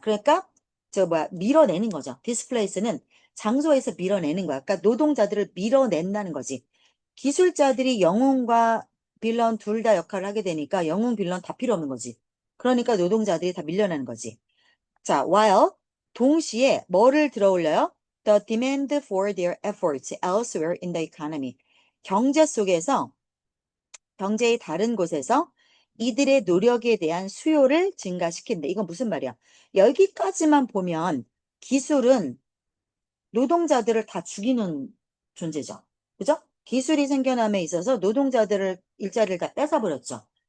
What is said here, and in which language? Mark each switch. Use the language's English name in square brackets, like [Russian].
[Korean] 그러니까 밀어내는 거죠. 디스플레이스는 장소에서 밀어내는 거야. 그러니까 노동자들을 밀어낸다는 거지. 기술자들이 영웅과 빌런 둘 다 역할을 하게 되니까 영웅, 빌런 다 필요 없는 거지. 그러니까 노동자들이 다 밀려나는 거지. 자, while 동시에 뭐를 들어올려요? [English] The demand for their efforts elsewhere in the economy. [Korean] 경제 속에서 경제의 다른 곳에서 이들의 노력에 대한 수요를 증가시킨다. 이건 무슨 말이야? 여기까지만 보면 기술은 노동자들을 다 죽이는 존재죠. 그죠? 기술이 생겨남에 있어서 노동자들을 일자리를 다 뺏어버렸죠.